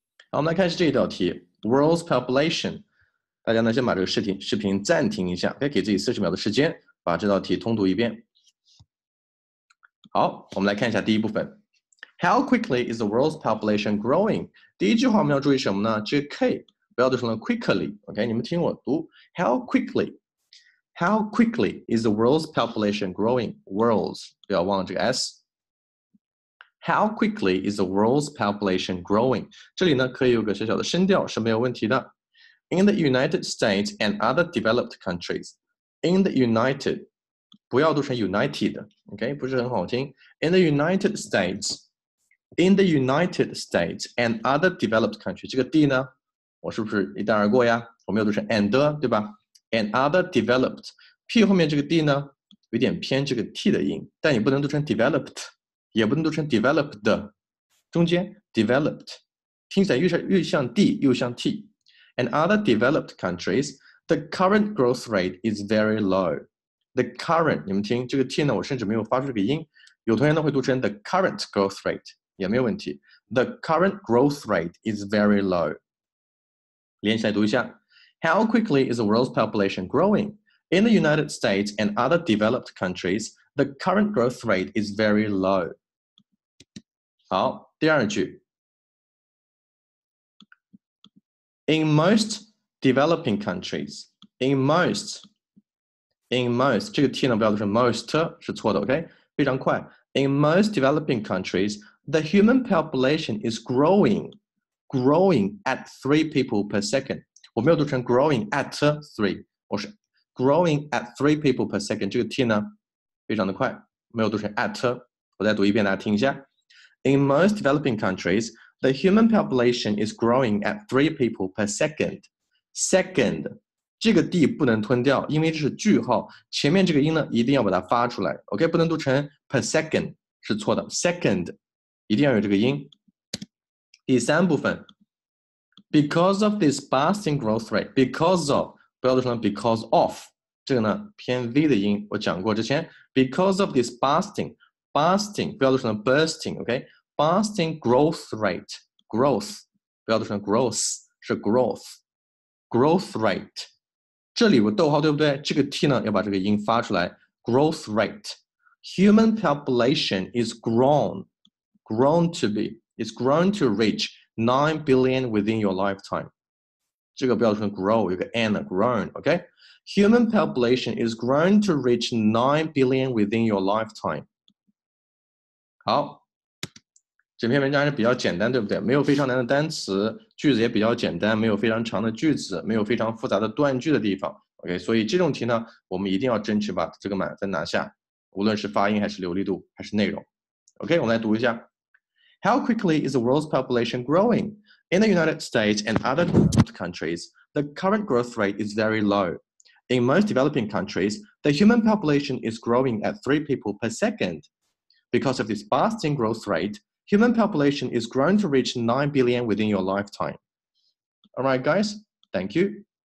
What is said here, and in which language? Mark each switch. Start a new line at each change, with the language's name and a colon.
Chinese: 好，我们来看这一道题 ，
English: World's population。
Chinese: 大家呢先把这个视频暂停一下，可以给自己40秒的时间，把这道题通读一遍。好，我们来看一下第一部分。
English: How quickly is the world's population growing？
Chinese: 第一句话我们要注意什么呢？这个 K 不要读成了 quickly，OK？、你们听我读 ，
English: How quickly？How quickly is the world's population growing? World's
Chinese: 不要忘了这个
English: s。How quickly is the world's population growing？
Chinese: 这里呢可以有个小小的声调是没有问题的。
English: In the United States and other developed countries. In the United
Chinese: 不要读成 United，OK？、不是很好听。
English: In the United States。In the United States and other developed countries，
Chinese: 这个 D 呢，我是不是一带而过呀？我没有读成 and， 对吧 ？
English: And other developed
Chinese: P 后面这个 D 呢，有点偏这个 T 的音，但你不能读成 developed， 也不能读成 developed， 中间 developed 听起来越像 D 又像 T。
English: And other developed countries, the current growth rate is very low. The current
Chinese: 你们听这个 T 呢，我甚至没有发出这个音，有同学呢会读成
English: the current growth rate。
Chinese: 也没有问题。
English: The current growth rate is very low.
Chinese: 连起来读一下。
English: How quickly is the world's population growing? In the United States and other developed countries, the current growth rate is very low.
Chinese: 好，第二句。
English: In most developing countries, in most
Chinese: 这个 T 呢不要读成
English: most
Chinese: 是错的
English: ，OK？
Chinese: 非常快。
English: In most developing countries, the human population is growing at 3 people per second.
Chinese: 我没有读成
English: growing at 3，
Chinese: 我是
English: growing at 3 people per second。
Chinese: 这个 T 呢，非常的快，没有读成 at。我再读一遍，大家听一下。
English: In most developing countries, the human population is growing at 3 people per second.
Chinese: Second， 这个 D 不能吞掉，因为这是句号，前面这个音呢一定要把它发出来。 OK， 不能读成
English: per second，
Chinese: 是错的。 Second。 一定要有这个音。第三部分
English: ，because of this boosting growth rate， because of 不要读成 because of，
Chinese: 这个呢偏 V 的音，我讲过之前
English: ，because of this boosting
Chinese: 不要读成
English: bursting，OK？boosting growth rate，growth 不要读成 gross， 是 growth rate。
Chinese: 这里有个逗号，对不对？这个 T 呢要把这个音发出来
English: ，growth rate。Human population is grown to reach 9 billion within your lifetime.
Chinese: 这个不要说
English: grow， 有个 n grown， OK？ Human population is grown to reach 9 billion within your lifetime.
Chinese: 好，整篇文章还是比较简单，对不对？没有非常难的单词，句子也比较简单，没有非常长的句子，没有非常复杂的断句的地方。 OK， 所以这种题呢，我们一定要争取把这个满分拿下，无论是发音还是流利度还是内容。 OK， 我们来读一下。
English: How quickly is the world's population growing? In the United States and other developed countries, the current growth rate is very low. In most developing countries, the human population is growing at 3 people per second. Because of this boosting growth rate, human population is grown to reach 9 billion within your lifetime. All right, guys, thank you.